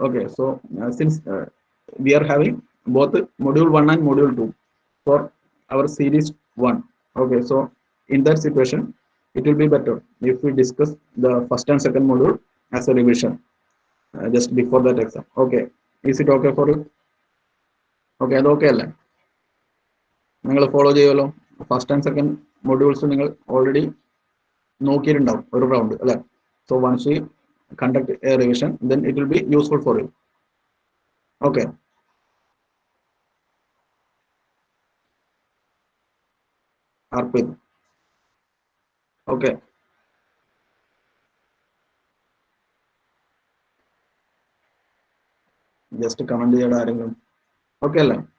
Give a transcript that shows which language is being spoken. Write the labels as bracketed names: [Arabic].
[English] Okay, so since we are having both module 1 and module 2 for our series 1. Okay, so in that situation it will be better if we discuss the first and second module as a revision just before that exam. Okay, is it okay for you? [Malayalam] Okay, അത് okay അല്ലേ? നിങ്ങൾ follow ചെയ്യുമല്ലോ. First and second modules നിങ്ങൾ already നോക്കിയിട്ടുണ്ടാവും ഒരു round അല്ലേ? [English] So once you conduct a revision, then it will be useful for you. Okay, Arpit. Okay, just comment [Malayalam] ചെയ്യടാ ആരെങ്കിലും. [English] Okay അല്ലേ?